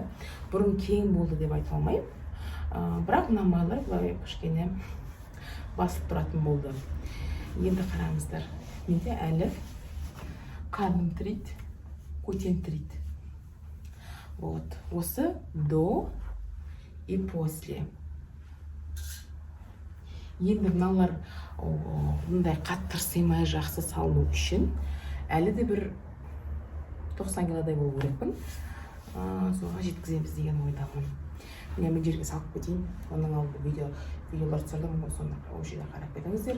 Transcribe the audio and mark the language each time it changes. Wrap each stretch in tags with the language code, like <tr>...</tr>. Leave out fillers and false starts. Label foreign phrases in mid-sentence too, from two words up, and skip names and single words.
<kk>Бұрын кең болды деп айта алмаймын. Бірақ мына майлар былай кішкене басып тұратын болды. Енді қараңыздар. Менде әлі қарным тірейді, көтен тірейді.</kk> <ru>Вот. Осы до и после.</ru> <kk>Енді мыналар мұндай қатты тырсимай жақсы салыну үшін әлі де бір 90 килодай болу керекпін. Соға жеткіземіз деген ойдамын. Міне мен жерге салып кетейін. Оның алды видеолар түсірдім, сонда ол жерге қарап кетіңіздер.</kk>